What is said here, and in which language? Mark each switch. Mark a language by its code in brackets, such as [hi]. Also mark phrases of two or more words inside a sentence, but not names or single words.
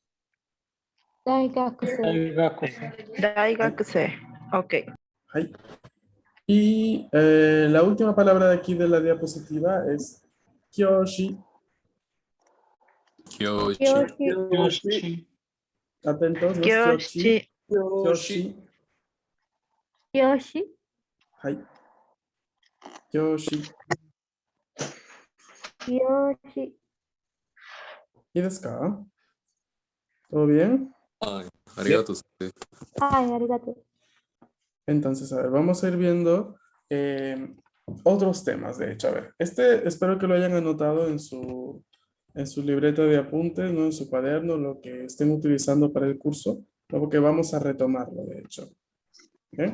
[es] Daigakuse. Daigakuse. Ok. Hai. Y la última palabra de aquí de la diapositiva es kyoshi. Kyoshi. Kyoshi. Atentos, no es kyoshi. Kyoshi. Kyoshi. Kyoshi. [ja] Hai. Kyoshi. [es] Kyoshi. [ja] ¿Y desu ka? [es] ¿Todo bien? Ay, arigato. Ay, arigato. Entonces, a ver, vamos a ir viendo otros temas, de hecho. A ver, este espero que lo hayan anotado en su libreta de apuntes, ¿no? En su cuaderno, lo que estén utilizando para el curso, ¿no? Porque vamos a retomarlo, de hecho. ¿Ok?